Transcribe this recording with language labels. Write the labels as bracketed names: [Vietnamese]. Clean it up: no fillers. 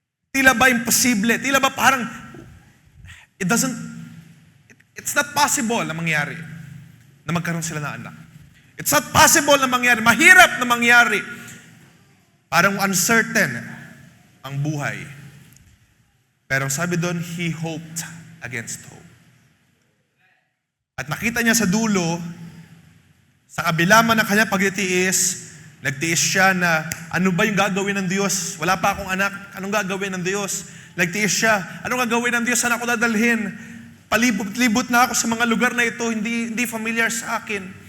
[Filipino] Tila ba imposible? Tila ba parang, [English] it's not possible [Filipino] na mangyari na magkaroon sila ng anak. [English] It's not possible [Filipino] na mangyari. Mahirap na mangyari. Parang uncertain ang buhay. Pero sabi doon, [English] he hoped against hope. [Filipino] At nakita niya sa dulo, sa kabila man ng kanyang pagtitiis, nagtiis siya na, ano ba yung gagawin ng Diyos? Wala pa akong anak, anong gagawin ng Diyos? Nagtiis siya, anong gagawin ng Diyos? Saan ako dadalhin? Palibot-libot na ako sa mga lugar na ito, hindi familiar sa akin.